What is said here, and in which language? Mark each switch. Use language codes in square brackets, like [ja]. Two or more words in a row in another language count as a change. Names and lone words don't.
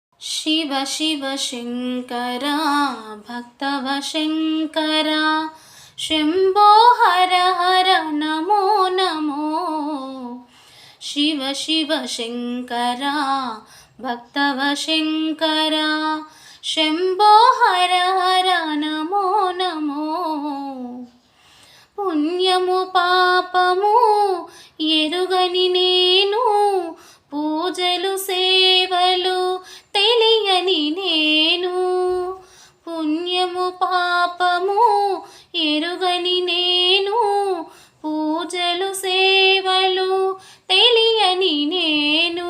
[sa] शिव शिव शङ्करा भक्तव शङ्करा शम्भो हर हर नमो नमो। शिव शिव शङ्करा भक्तव शङ्करा शम्भो हर हर नमो नमो। [te] పుణ్యము పాపము ఎరుగని నేను, పూజలు సేవలు తెలియని నేను. పుణ్యము పాపము ఎరుగని నేను, పూజలు సేవలు తెలియని నేను.